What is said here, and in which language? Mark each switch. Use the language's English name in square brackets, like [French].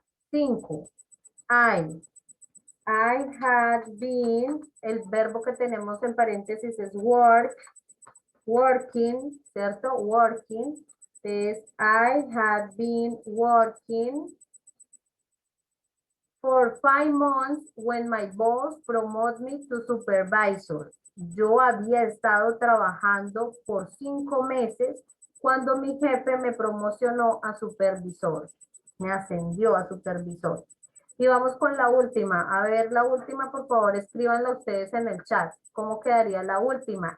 [Spanish] 5. [English] I had been, [Spanish] el verbo que tenemos en paréntesis es work, working, ¿cierto? [English] Working. Entonces, I had been working for 5 months when my boss promoted me to supervisor. [Spanish] Yo había estado trabajando por 5 meses cuando mi jefe me promocionó a supervisor. Me ascendió a supervisor. Y vamos con la última. A ver, la última, por favor, escríbanla ustedes en el chat. ¿Cómo quedaría la última?